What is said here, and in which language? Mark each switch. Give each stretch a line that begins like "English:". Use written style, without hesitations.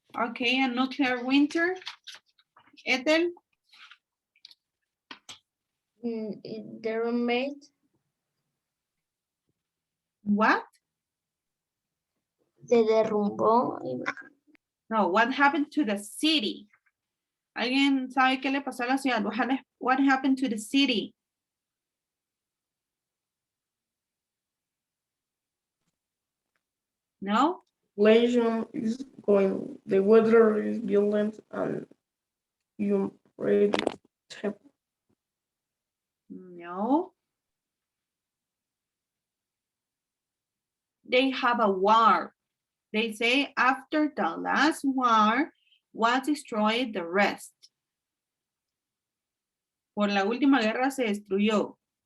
English: Okay, a nuclear winter. Ethel? The roommate, What?
Spanish: se derrumbó.
English: No, what happened to the city?
Spanish: ¿Alguien sabe qué le pasó a la ciudad?
English: What happened to the city? No? Inflation is going. The weather is violent and unpredictable. No. They have a war. They say after the last war was destroyed the rest.
Spanish: Por la última guerra se destruyó.